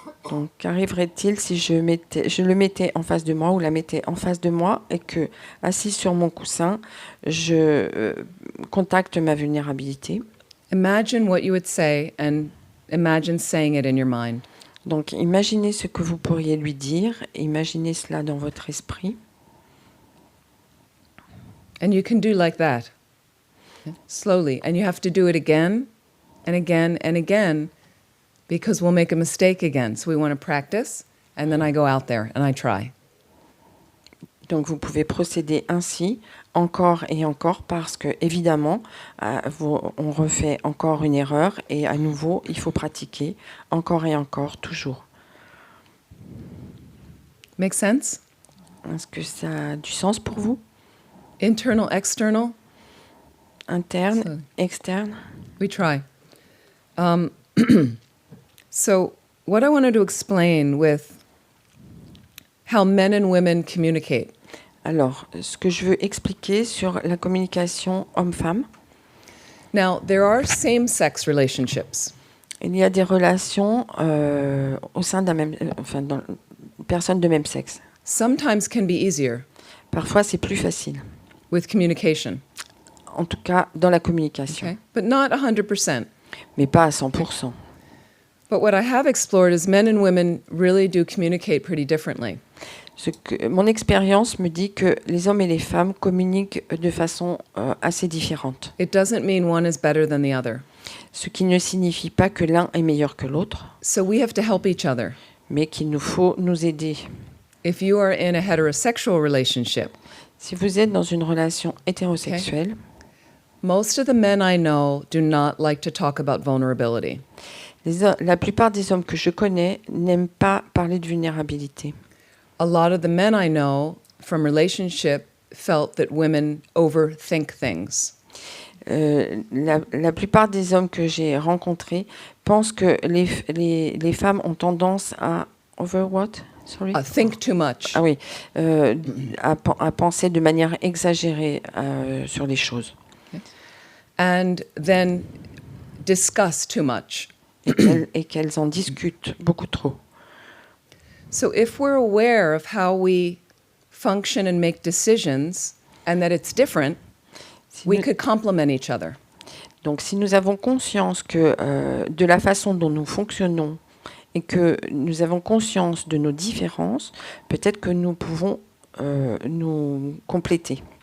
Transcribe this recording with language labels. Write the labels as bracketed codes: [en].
[fr] Donc, qu'arriverait-il si je le mettais en face de moi ou la mettais en face de moi et que, assis sur mon coussin, je contacte ma vulnérabilité? [en] Imagine what you would say and imagine saying it in your mind. [fr] Donc, imaginez ce que vous pourriez lui dire, imaginez cela dans votre esprit. [en] And you can do like that, slowly. And you have to do it again and again and again because we'll make a mistake again. So we want to practice, and then I go out there and I try. [fr] Donc, vous pouvez procéder ainsi, encore et encore, parce que, évidemment, on refait encore une erreur et à nouveau, il faut pratiquer encore et encore, toujours. [en] Make sense? [fr] Est-ce que ça a du sens pour vous? [en] Internal, external? [fr] Interne, externe? [en] We try. So what I wanted to explain with how men and women communicate. [fr] Alors, ce que je veux expliquer sur la communication homme-femme. [en] Now, there are same-sex relationships. [fr] Il y a des relations au sein d'un même, dans personnes de même sexe. [en] Sometimes can be easier [fr] Parfois, c'est plus facile. [en] with communication, [fr] En tout cas, dans la communication. [en] okay? But not 100%. [fr] Mais pas à 100%. [en] But what I have explored is men and women really do communicate pretty differently. [fr] Mon expérience me dit que les hommes et les femmes communiquent de façon assez différente. [en] It doesn't mean one is better than the other. [fr] Ce qui ne signifie pas que l'un est meilleur que l'autre, [en] So we have to help each other. [fr] mais qu'il nous faut nous aider. [en] If you are in a heterosexual relationship, [fr] Si vous êtes dans une relation hétérosexuelle, [en] Most of the men I know do not like to talk about vulnerability. [fr] la plupart des hommes que je connais n'aiment pas parler de vulnérabilité. [en] A lot of the men I know from relationship felt that women overthink things. [fr] La plupart des hommes que j'ai rencontrés pensent que les femmes ont tendance à [en] over what? Sorry? Think too much. [fr] Ah oui, à penser de manière exagérée sur les choses. [en] And then discuss too much. [fr] Et qu'elles en discutent beaucoup trop. [en] So if we're aware of how we function and make decisions and that it's different, we could complement each other. [fr] Donc si nous avons conscience que de la façon dont nous fonctionnons et que nous avons conscience de nos différences, peut-être que nous pouvons nous compléter.